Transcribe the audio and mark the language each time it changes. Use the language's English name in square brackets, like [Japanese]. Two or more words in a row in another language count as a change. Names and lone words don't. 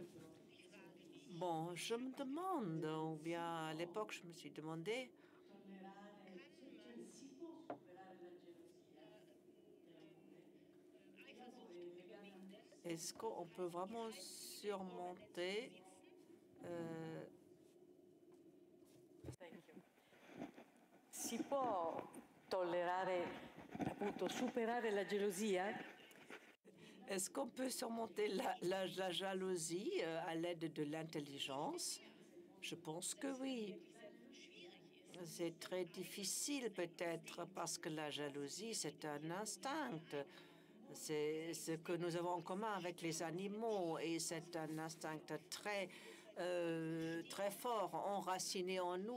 [French] Bon, je me demande, ou bien à l'époque, je me suis demandé, est-ce qu'on peut vraiment surmonter [Italian] si può tollerare, appunto, superare la gelosia? [French] Est-ce qu'on peut surmonter la jalousie à l'aide de l'intelligence? Je pense que oui. C'est très difficile peut-être parce que la jalousie, c'est un instinct. C'est ce que nous avons en commun avec les animaux et c'est un instinct très très fort, enraciné en nous.